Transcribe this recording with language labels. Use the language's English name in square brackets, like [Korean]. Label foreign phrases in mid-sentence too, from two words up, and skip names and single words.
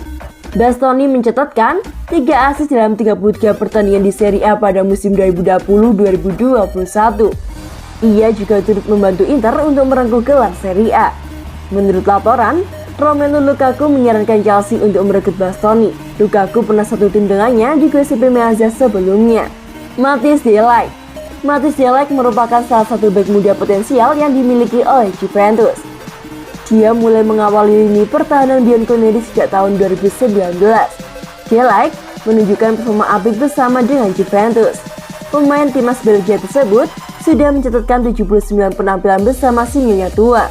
[Indonesian] Bastoni mencatatkan 3 assist dalam 33 pertandingan di Serie A pada musim 2020-2021. Ia juga turut membantu Inter untuk merengkuh gelar Serie A. Menurut laporan, Romelu Lukaku menyarankan Chelsea untuk merekrut Bastoni. Lukaku pernah satu tim dengannya di Giuseppe Meazza sebelumnya. Mathis de Ligt. Mathis de Ligt merupakan salah satu bek muda potensial yang dimiliki oleh Juventus. Dia mulai mengawali lini pertahanan Bianconeri sejak tahun 2019. De Ligt menunjukkan performa apik bersama dengan Juventus. Pemain timnas Belgia tersebut sudah mencatatkan 79 penampilan bersama si nyonya tua.